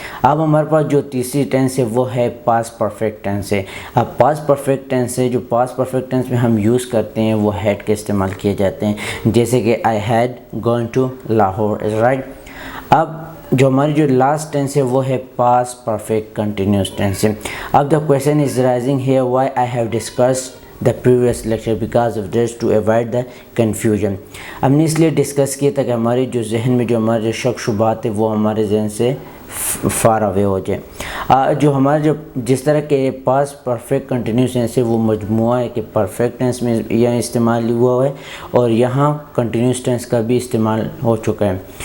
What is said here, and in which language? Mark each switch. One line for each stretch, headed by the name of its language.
Urdu: اب ہمارے پاس جو تیسری ٹینس ہے وہ ہے پاسٹ پرفیکٹ ٹینس ہے. اب پاسٹ پرفیکٹ ٹینس ہے, جو پاسٹ پرفیکٹ ٹینس میں ہم یوز کرتے ہیں وہ ہیڈ کے استعمال کیے جاتے ہیں, جیسے کہ
English: I had gone to Lahore,
Urdu: right. اب جو ہماری جو لاسٹ ٹینس ہے وہ ہے پاسٹ پرفیکٹ کنٹینیوس ٹینس ہے.
English: اب the question is rising here why I have discussed the previous lecture because of this to avoid the confusion.
Urdu: ہم نے اس لیے ڈسکس کیا تھا کہ ہمارے جو ذہن میں جو ہمارے شک شبہات ہے وہ ہمارے ذہن سے
English: far away
Urdu: ہو جائے. جو ہمارے جس طرح کے پاسٹ پرفیکٹ کنٹینیوس ٹینس ہے وہ مجموعہ ہے کہ پرفیکٹ ٹینس میں یہاں استعمال ہوا ہے اور یہاں کنٹینیوس ٹینس کا بھی استعمال ہو چکا ہے.